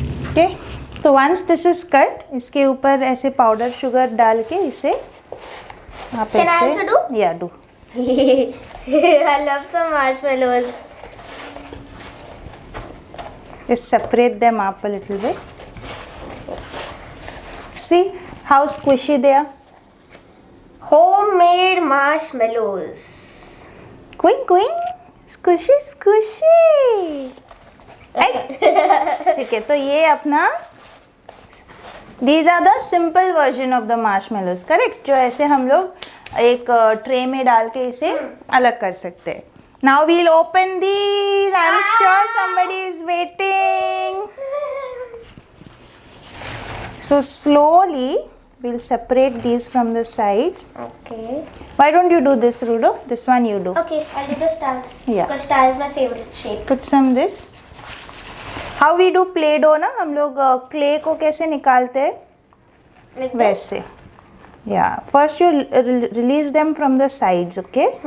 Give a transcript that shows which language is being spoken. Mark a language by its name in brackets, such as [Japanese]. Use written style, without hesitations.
[Hindi] Okay, तो [English] once this is cut, [Hindi] इसके ऊपर ऐसे पाउडर शुगर डाल के इसे आप [English] Can I [Hindi] ऐसे [English] also do? Yeah, do. I love some marshmallows. Just separate them up a little bit. See how squishy they are. Homemade marshmallows. Queen, queen, squishy, squishy. [Hindi] ठीक है, तो ये अपना [English] These are the simple version of the marshmallows, correct? [Hindi] जो ऐसे हम लोग एक ट्रे में डाल के इसे अलग कर सकते हैं. [English] Now we'll open these. I'm sure somebody is waiting. So slowly we'll separate these from the sides. Okay. Why don't you do this, Rudo? This one you do. Okay, I'll do the stars. Yeah. Because star is my favorite shape. Put some this. How we do play-doh [Hindi] ना, हम लोग clay को कैसे निकालते हैं [English] Like this. [Hindi] वैसे. Yeah. [English] First you release them from the sides, okay?